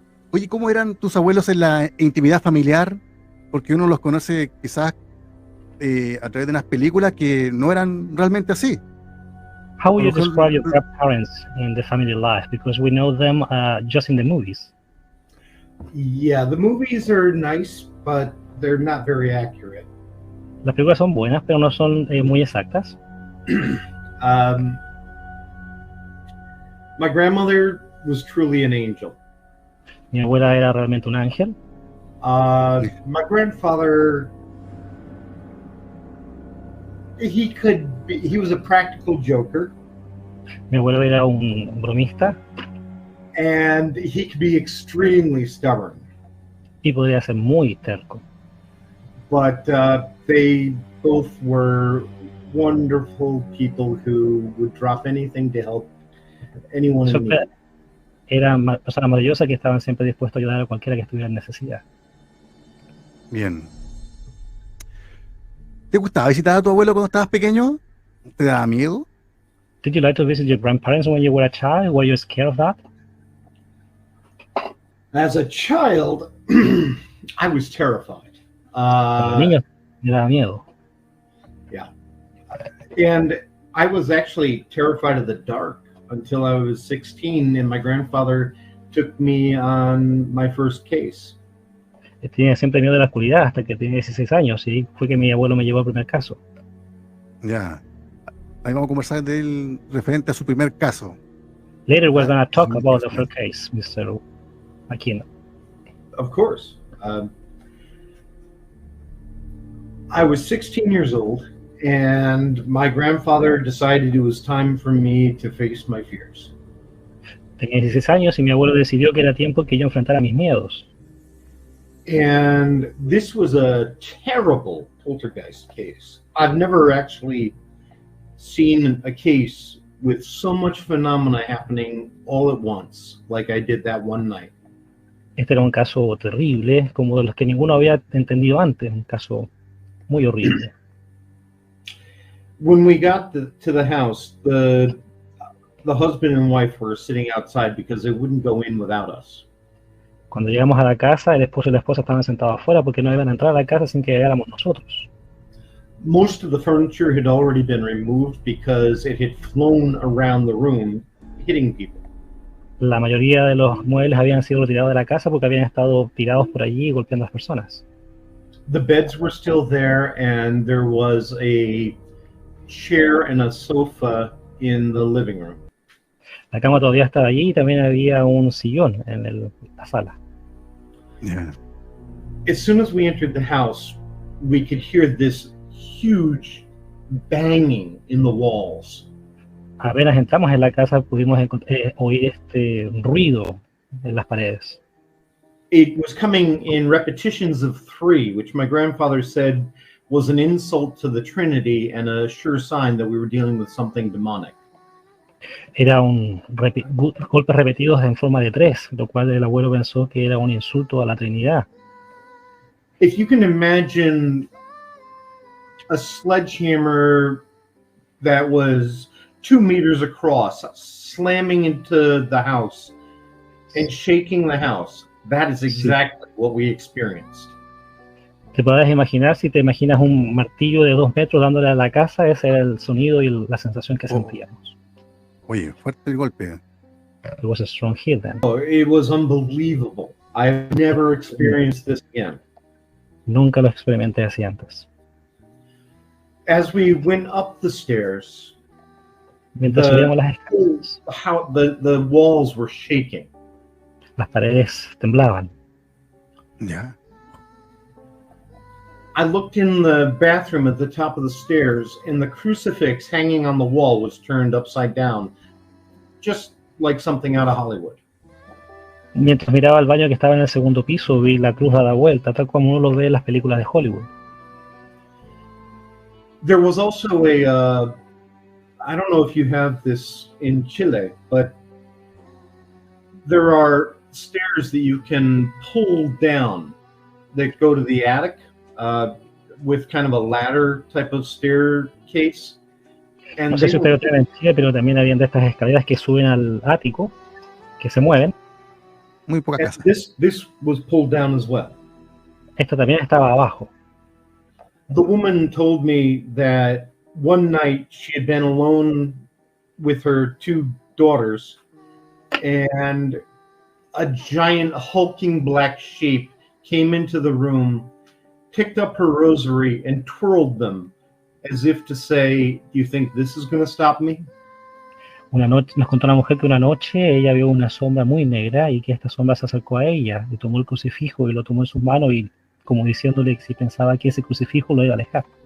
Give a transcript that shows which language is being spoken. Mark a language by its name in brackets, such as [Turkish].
[Spanish] Oye, ¿cómo eran tus abuelos en la intimidad familiar? Porque uno los conoce quizás a través de unas películas que no eran realmente así. [English] How would you describe your grandparents in the family life? Because we know them just in the movies. Yeah, the movies are nice but they're not very accurate. [Spanish] Las películas son buenas, pero no son muy exactas. [English] My grandmother was truly an angel. [Spanish] Mi abuela era realmente un ángel. [English] My grandfather, he was a practical joker. [Spanish] Mi abuelo era un bromista [English] And he could be extremely stubborn. [Spanish] y podría ser muy terco. [English] But they both were wonderful people who would drop anything to help anyone in need. [Spanish] Eran personas maravillosas que estaban siempre dispuestos a ayudar a cualquiera que estuviera en necesidad. Bien. ¿Te gustaba visitar a tu abuelo cuando estabas pequeño? ¿Te daba miedo? [English] Did you like to visit your grandparents when you were a child? Were you scared of that? As a child, I was terrified. [Spanish] Como niño me daba miedo. [English] Yeah. And I was actually terrified of the dark until I was 16 and my grandfather took me on my first case. [Spanish] Tenía siempre miedo de la oscuridad hasta que tenía 16 años y fue que mi abuelo me llevó al primer caso. Ya. Ahí vamos a conversar del referente a su primer caso. [English] Later we're going to talk about the first case, Mr. Aquino. Of course. I was 16 years old and my grandfather decided it was time for me to face my fears. [Spanish] Tenía 16 años y mi abuelo decidió que era tiempo que yo enfrentara mis miedos. [English] And this was a terrible poltergeist case. I've never actually seen a case with so much phenomena happening all at once, like I did that one night. [Spanish] Este era un caso terrible, como de los que ninguno había entendido antes, un caso muy horrible. [English] When we got to the house, the husband and wife were sitting outside because they wouldn't go in without us. [Spanish] Cuando llegamos a la casa, el esposo y la esposa estaban sentados afuera porque no iban a entrar a la casa sin que llegáramos nosotros. [English] Most of the furniture had already been removed because it had flown around the room, hitting people. [Spanish] La mayoría de los muebles habían sido retirados de la casa porque habían estado tirados por allí golpeando a las personas. [English] The beds were still there, and there was a chair and a sofa in the living room. [Spanish] La cama todavía estaba allí y también había un sillón en la sala. [English] Yeah. As soon as we entered the house, we could hear this huge banging in the walls. [Spanish] Apenas entramos en la casa pudimos oír este ruido en las paredes. [English] It was coming in repetitions of 3, which my grandfather said was an insult to the Trinity and a sure sign that we were dealing with something demonic. [Spanish] Era golpes repetidos en forma de 3, lo cual el abuelo pensó que era un insulto a la Trinidad. [English] If you can imagine a sledgehammer that was 2 meters across, slamming into the house and shaking the house, that is exactly what we experienced. [Spanish] Te podrás imaginar, si te imaginas un martillo de 2 metros dándole a la casa, ese era el sonido y la sensación que sentíamos. Oye, fuerte el golpe. [English] It was a strong hit then. Oh, it was unbelievable. I've never experienced this again. [Spanish] Nunca lo experimenté así antes. [English] As we went up the stairs, [Spanish] Mientras subíamos las escaleras, [English] the walls were shaking. [Spanish] las paredes temblaban. Ya. [English] I looked in the bathroom at the top of the stairs, and the crucifix hanging on the wall was turned upside down, just like something out of Hollywood. [Spanish] Mientras miraba al baño que estaba en el segundo piso, vi la cruz dada vuelta, tal como uno lo ve en las películas de Hollywood. [English] There was also I don't know if you have this in Chile, but there are stairs that you can pull down that go to the attic with kind of a ladder type of staircase. And [Spanish] No sé si ustedes lo tienen en Chile, pero también habían de estas escaleras que suben al ático, que se mueven. Muy poca casa. [English] This was pulled down as well. [Spanish] Esta también estaba abajo. [English] The woman told me that one night she had been alone with her 2 daughters, and a giant hulking black sheep came into the room picked up her rosary and twirled them as if to say, "Do you think this is going to stop me?" [Spanish] Una noche, nos contó una mujer que una noche ella vio una sombra muy negra y que esta sombra se acercó a ella y tomó el crucifijo y lo tomó en sus manos y como diciéndole que si pensaba que ese crucifijo lo iba a alejar.